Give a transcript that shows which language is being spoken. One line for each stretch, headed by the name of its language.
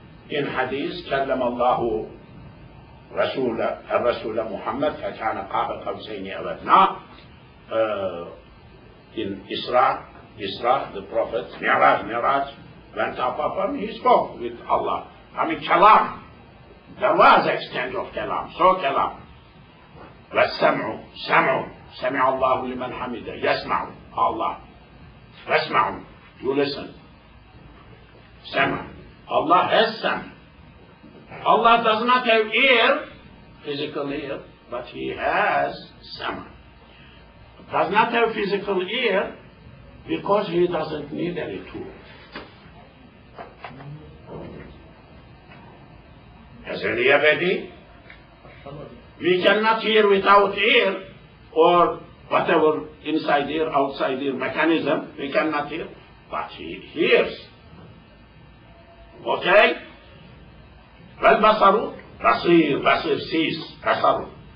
English: In hadith,
Arabic: كلم الله الرسول محمد فكان قاب قوسين أو أدنى.
English: In Isra, the Prophet, Miraj, went up and he spoke with Allah. I mean, kalam. There was exchange of kalam. So kalam.
Arabic: والسمع سمع الله لمن حمده. يسمع
English: Allah. Wasma'u, you listen. Sama. Allah has sam. Allah does not have ear, physical ear, but he has sama. Does not have physical ear because he doesn't need any tool. Has any abadi? We cannot hear without ear or whatever inside ear, outside ear mechanism, we cannot hear, but he hears. Okay?
Arabic: والبصر بصير sees بصر.